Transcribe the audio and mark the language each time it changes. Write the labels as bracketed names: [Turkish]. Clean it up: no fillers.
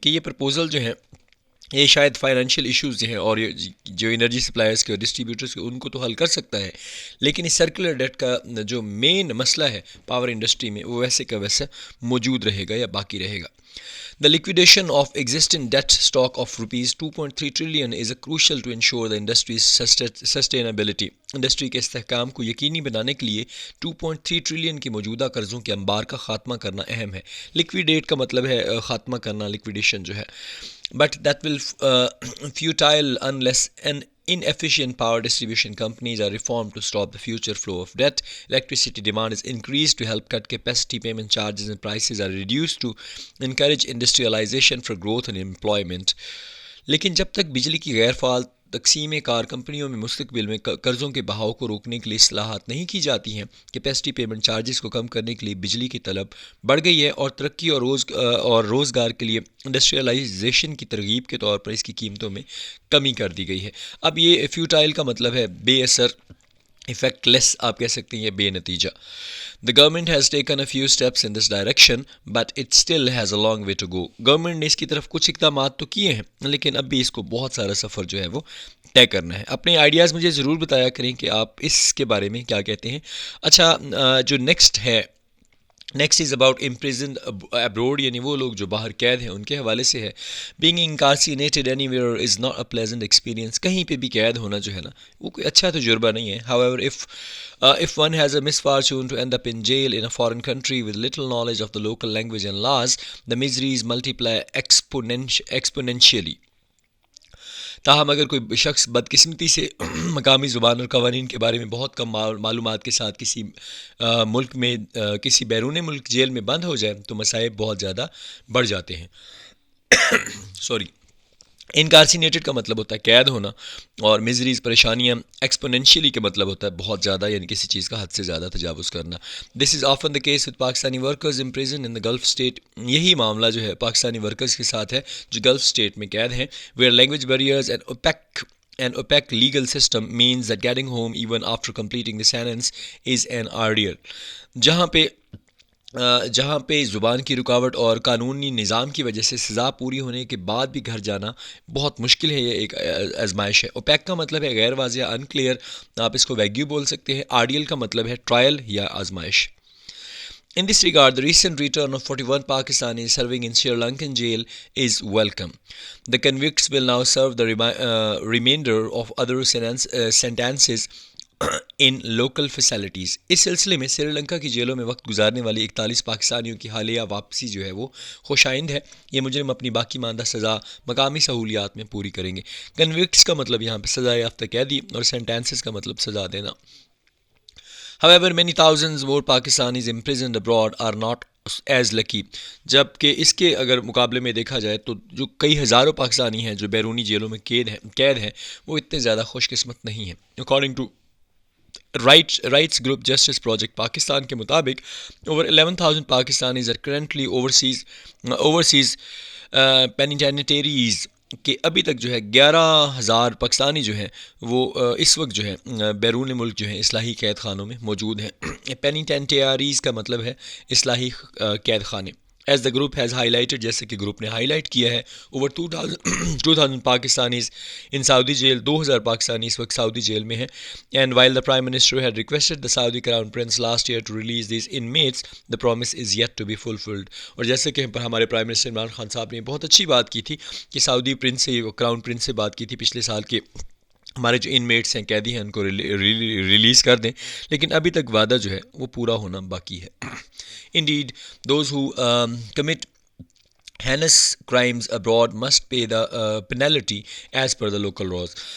[Urdu] کہ یہ پرپوزل جو ہیں یہ شاید فائنینشیل ایشوز ہیں اور جو انرجی سپلائرز کے اور ڈسٹریبیوٹرز کے ان کو تو حل کر سکتا ہے، لیکن اس سرکولر ڈیٹ کا جو مین مسئلہ ہے پاور انڈسٹری میں وہ ویسے کا ویسے موجود رہے گا یا باقی رہے گا. [English] The liquidation of existing debt stock of rupees 2.3 trillion is crucial to ensure the industry's sustainability. [Urdu] Industry کے استحکام کو یقینی بنانے کے لیے 2.3 ٹریلین کے موجودہ قرضوں کے انبار کا خاتمہ کرنا اہم ہے. لیکویڈیٹ کا مطلب ہے خاتمہ کرنا، لیکویڈیشن جو ہے. [English] But that will futile unless an inefficient power distribution companies are reformed to stop the future flow of debt. Electricity demand is increased to help cut capacity payment charges and prices are reduced to encourage industrialization for growth and employment. [Urdu] لیکن جب تک بجلی کی غیر فعال تقسیم کار کمپنیوں میں مستقبل میں قرضوں کے بہاؤ کو روکنے کے لیے اصلاحات نہیں کی جاتی ہیں، کیپیسٹی پیمنٹ چارجز کو کم کرنے کے لیے بجلی کی طلب بڑھ گئی ہے اور ترقی اور روزگار کے لیے انڈسٹریلائزیشن کی ترغیب کے طور پر اس کی قیمتوں میں کمی کر دی گئی ہے. اب یہ فیوٹائل کا مطلب ہے بے اثر، افیکٹ لیس آپ کہہ سکتے ہیں، یہ بے نتیجہ. [English] The government has taken a few steps in this direction, but it still has a long way to go. [Urdu] Government نے اس کی طرف کچھ اقدامات تو کیے ہیں، لیکن اب بھی اس کو بہت سارا سفر جو ہے وہ طے کرنا ہے. اپنے آئیڈیاز مجھے ضرور بتایا کریں کہ آپ اس کے بارے میں کیا کہتے ہیں. اچھا، جو [English] next is about imprisoned abroad, [Urdu] یعنی وہ لوگ جو باہر قید ہیں ان کے حوالے سے ہے. [English] Being incarcerated anywhere is not a pleasant experience. [Urdu] کہیں پہ بھی قید ہونا جو ہے نا وہ کوئی اچھا تجربہ نہیں ہے. [English] however if one has a misfortune to end up in jail in a foreign country with little knowledge of the local language and laws, the miseries multiply exponentially. [Urdu] تاہم اگر کوئی شخص بدقسمتی سے مقامی زبان اور قوانین کے بارے میں بہت کم معلومات کے ساتھ کسی ملک میں کسی بیرون ملک جیل میں بند ہو جائے تو مصائب بہت زیادہ بڑھ جاتے ہیں. انکارسینیٹڈ کا مطلب ہوتا ہے قید ہونا، اور میزریز پریشانیاں، ایکسپونینشیلی کا مطلب ہوتا ہے بہت زیادہ، یعنی کسی چیز کا حد سے زیادہ تجاوز کرنا. [English] This is often the case with Pakistani workers imprisoned in the Gulf state. [Urdu] یہی معاملہ جو ہے پاکستانی ورکرز کے ساتھ ہے جو گلف اسٹیٹ میں قید ہیں. [English] Where language barriers and opaque legal system means that getting home even after completing the sentence is an ordeal. [Urdu] جہاں پہ جہاں پہ زبان کی رکاوٹ اور قانونی نظام کی وجہ سے سزا پوری ہونے کے بعد بھی گھر جانا بہت مشکل ہے. یہ ایک آزمائش ہے. اوپیک کا مطلب ہے غیر واضح، انکلیئر. آپ اس کو ویگیو بول سکتے ہیں. آرڈیل کا مطلب ہے ٹرائل یا آزمائش. [English] In this regard, the recent return of 41 Pakistanis serving in Sri Lankan jail is welcome. The convicts will now serve the remainder of other sentences in local facilities. [Urdu] اس سلسلے میں سری لنکا کی جیلوں میں وقت گزارنے والی 41 پاکستانیوں کی حالیہ واپسی جو ہے وہ خوش آئند ہے. یہ مجرم اپنی باقی ماندہ سزا مقامی سہولیات میں پوری کریں گے. کنوکٹس کا مطلب یہاں پہ سزا یافتہ قیدی اور سینٹینسز کا مطلب سزا دینا. [English] However, many thousands more Pakistanis imprisoned abroad are not as lucky. [Urdu] جبکہ اس کے اگر مقابلے میں دیکھا جائے تو جو کئی ہزاروں پاکستانی ہیں جو بیرونی جیلوں میں قید ہیں وہ اتنے زیادہ خوش قسمت نہیں ہیں. [English] According to [Urdu] rights group justice project Pakistan کے مطابق [English] over 11,000 Pakistanis are currently overseas penitentiaries [Urdu] کہ ابھی تک جو ہے 11,000 پاکستانی جو ہیں وہ اس وقت جو ہے بیرون ملک جو ہیں اصلاحی قید خانوں میں موجود ہیں. پینیٹینٹیاریز کا مطلب ہے اصلاحی قید خانے. [English] as the group has highlighted, [Urdu] جیسے کہ گروپ نے ہائی لائٹ کیا ہے، [English] Over 2,000 Pakistanis in Saudi jail. [Urdu] 2,000 پاکستانی اس وقت سعودی جیل میں ہیں. [English] And while the prime minister had requested the Saudi crown prince last year to release these inmates, the promise is yet to be fulfilled. [Urdu] اور جیسے کہ ہمارے پرائم منسٹر عمران خان صاحب نے بہت اچھی بات کی تھی کہ سعودی پرنس سے، کراؤن پرنس سے بات کی تھی پچھلے سال کے ہمارے جو انمیٹس ہیں، قیدی ہیں، ان کو ریلیز کر دیں، لیکن ابھی تک وعدہ جو ہے وہ پورا ہونا باقی ہے. [English] Indeed, those who commit heinous crimes abroad must pay the penalty as per the local laws.